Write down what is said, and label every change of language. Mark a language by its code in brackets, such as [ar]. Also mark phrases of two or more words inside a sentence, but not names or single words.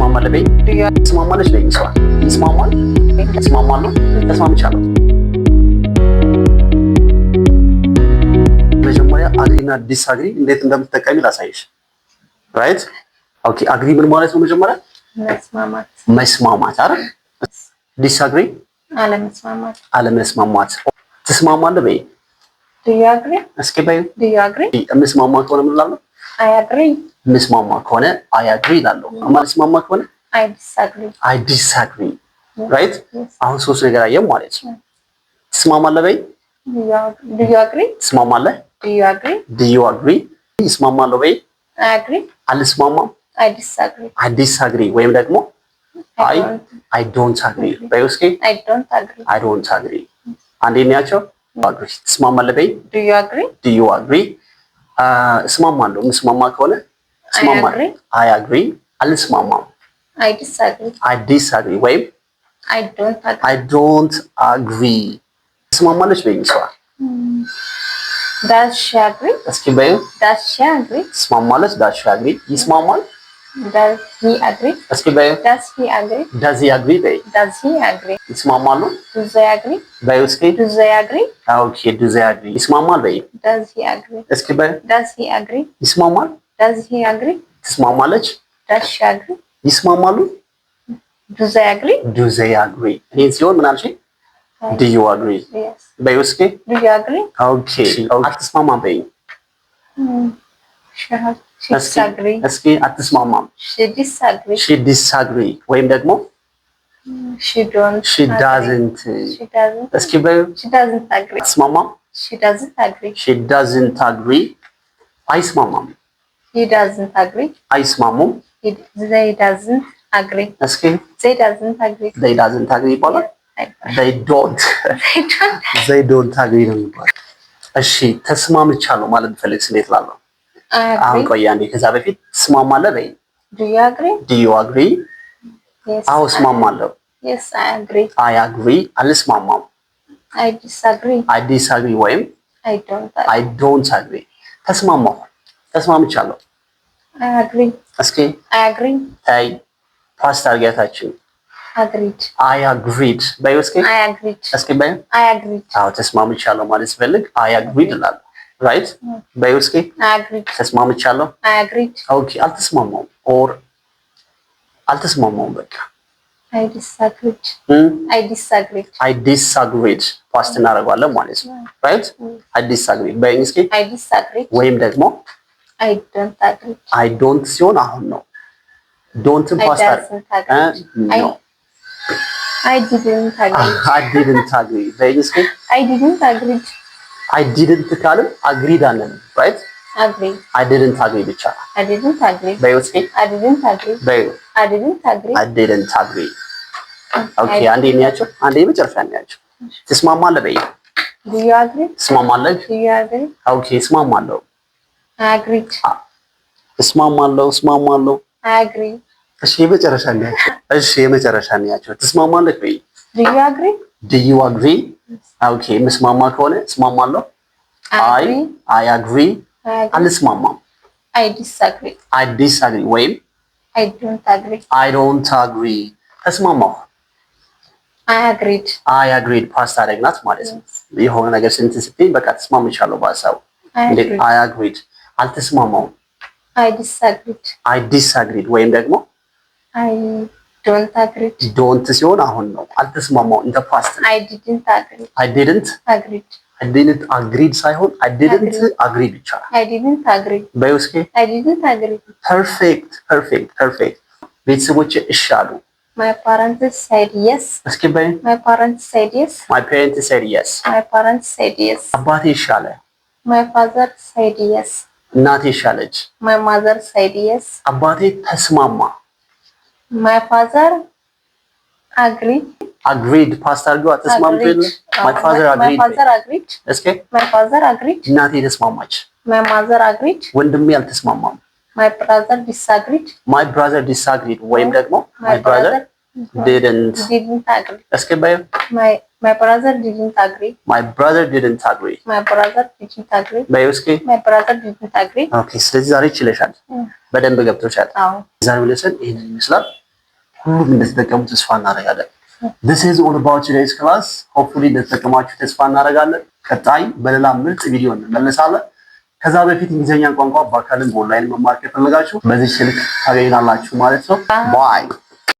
[am] ትስማማለህ በይ። ትስማማለች በይ። ይስማል ይስማማል ይስማማሉ ተስማምቻለሁ። መጀመሪያ አግሪና ዲስአግሪ እንዴት እንደምትጠቀሚ ላሳይሽ። [en] Right okay። [am] አግሪ ምን ማለት ነው? መጀመሪያ መስማማት አይደል? ዲስአግሪ አለመስማማት። ትስማማለህ በይ። [en] Do you agree? [am] እስኪ በይ። [en] Do you agree? [am] መስማማ ከሆነ ምን እላለሁ? [en] I agree. [am] መስማማ ከሆነ [en] I agree [am] እላለሁ። ማለስማማ ከሆነ [en] I disagree. I disagree. [am] ራይት አሁን ሶስት ነገር አየን ማለት ነው። ትስማማለህ በይ። [en] Do you agree? [am] ትስማማለህ? [en] Do you agree? Do you agree? [am] ይስማማለሁ በይ። [en] I agree. [am] አልስማማም? [en] I disagree. I disagree [am] ወይም ደግሞ [en] I don't agree [am] በይ። እስኪ [en] I don't agree. I don't agree [am] አንዴ እንያቸው። agree ትስማማለህ በይ። [en] Do you agree? Do you agree? [am] እስማማለሁ። መስማማ ከሆነ እስማማለሁ። [en] I agree [am] አልስማማም። [en] I disagree. I disagree ወይም I don't agree. I don't agree [am] ትስማማለች በይ። ሰዋ [en] Does she agree? [am] እስኪ በይ። [en] Does she agree? ትስማማለች። Does she agree? ይስማማል። Does he agree? [am] እስኪ በይ። [en] Does he agree? Does he agree በይ። Does he agree? [am] ይስማማሉ። [en] Do they agree? [am] በይ እስኪ። [en] Do they agree? Okay, do they agree? [am] ይስማማል በይ። [en] Does he agree? [am] እስኪ በይ። [en] Does he agree? [am] ይስማማል። [en] Does he agree? [am] ትስማማለች። [en] Does she agree? [am] ይስማማሉ። [en] Do they agree? Do they agree? [am] ይሄን ሲሆን ምን አልሽኝ? [en] Do you agree? Yes. [am] በይ እስኪ። [en] Do you agree? [am] Okay. አትስማማም በይ። [en] She disagree. [am] እስኪ አትስማማም። [en] She disagree. She disagree [am] ወይም ደግሞ [en] She don't. She doesn't. She doesn't. [am] እስኪ በይ። [en] She doesn't agree. [am] አትስማማም። [en] She doesn't agree. She doesn't agree አይስማማም። He doesn't agree. [am] አይስማሙም። [en] They doesn't agree. [am] እስኪ [en] They doesn't agree. they doesn't agree [am] ይባላል። [en] they don't they don't agree [am] ነው የሚባለው። እሺ ተስማምቻለሁ ማለት ፈልግ እንዴት ላለው አሁን ቆይ አንዴ ከዛ በፊት ትስማማለህ በይ። [en] Do you agree? Do you agree? Yes. [am] አዎ እስማማለሁ። [en] Yes, I agree. I agree አልስማማም። I disagree. I disagree ወይም I don't agree. I don't agree [am] ተስማማሁ። ተስማምቻለሁ። [en] I agree. [am] እስኪ [en] I agree. [am] ታይ ፓስት አድርጊያታችን [en] Agreed. I agreed [am] በይ እስኪ። [en] I agreed. [am] እስኪ በይ። [en] I agreed. [am] አዎ ተስማምቻለሁ ማለት ስፈልግ [en] I agreed [am] እላለሁ። ራይት በይ እስኪ። [en] I agreed. [am] ተስማምቻለሁ። [en] I agreed. [am] ኦኬ አልተስማማም ኦር አልተስማማም በቃ [en] I disagreed. I disagreed. I disagreed [am] ፓስት እናደርጋለን ማለት ነው። ራይት [en] I disagree [am] በይ እስኪ። [en] I disagreed. [am] ወይም ደግሞ [en] I don't agree. I don't [am] ሲሆን አሁን ነው። [en] don't past no. I didn't agree. I didn't agree [am] በይ እስኪ። [en] I didn't agree. I didn't ካልን agreed አለን ራይት Agree. I didn't agree ብቻ I didn't agree. [am] በይ እስኪ። [en] I didn't agree. [am] በይ [en] I didn't agree. I didn't agree okay [am] አንዴ እንያቸው። አንዴ መጨረሻ እንያቸው። ትስማማለህ በይ። [en] Do you agree? [am] ትስማማለህ? [en] Do you agree? [am] ኦኬ እስማማለሁ። [en] I agreed. [am] እስማማለሁ። እስማማለሁ። [en] I agree. [am] እሺ የመጨረሻ እንያቸው። እሺ የመጨረሻ እንያቸው። ትስማማለህ በይ። [en] Do you agree? Do you agree? [am] ኦኬ መስማማ ከሆነ እስማማለሁ። [en] I agree. [am] አልስማማም። [en] I disagree. I disagree ወይም I don't agree. I don't agree ተስማማሁ። I agreed. I agreed [am] ፓስት አደረግናት ማለት ነው። የሆነ ነገር ስንትን ስትይ በቃ ተስማምቻለሁ በሀሳቡ። እንዴት [en] I agreed [am] አልተስማማውም። [en] I disagreed. I disagreed [am] ወይም ደግሞ [en] I don't agree. [am] don't ሲሆን አሁን ነው። አልተስማማውም እንደ ፓስት ነው። [en] I didn't agree. I didn't agreed. I didn't agreed ሳይሆን I didn't agree ብቻ። I didn't agree. [am] በይ እስኪ። [en] I didn't agree. [am] ፐርፌክት ቤተሰቦቼ እሺ አሉ። [en] My parents said yes. [am] እስኪ በይ። [en] My parents said yes. My parents said yes. My parents said yes. [am] አባቴ ይሻለ። [en] My father said yes. [am] እናቴ ይሻለች። [en] My mother said yes. [am] አባቴ ተስማማ። [en] My father agreed. [am] agreed ፓስት አድርገው ተስማምቶ የለ [en] my father agreed [am] እስኪ [en] my father agreed [am] እናቴ ተስማማች [en] my mother agreed [am] ወንድሜ አልተስማማም [en] my brother disagreed [am] ወይም ደግሞ [en] my brother didn't agree [am] እስኪ በይ [en] my brother didn't agree my brother didn't agree [am] በይ እስኪ [en] my brother didn't agree [am] ኦኬ ስለዚህ ዛሬ ይችላል በደንብ ገብቶሻል ዛሬው ለሰን ይሄን ይመስላል ሁሉም እንደተጠቀሙ ተስፋ እናደርጋለን። [en] this is all about today's class hopefully [am] እንደተጠቀማችሁ ተስፋ እናደርጋለን። ቀጣይ በሌላ ምርጥ ቪዲዮ እንመለሳለን። ከዛ በፊት እንግሊዘኛ ቋንቋ በአካልም በኦንላይን መማር ከፈለጋችሁ በዚህ ስልክ ታገኙናላችሁ ማለት ነው። ባይ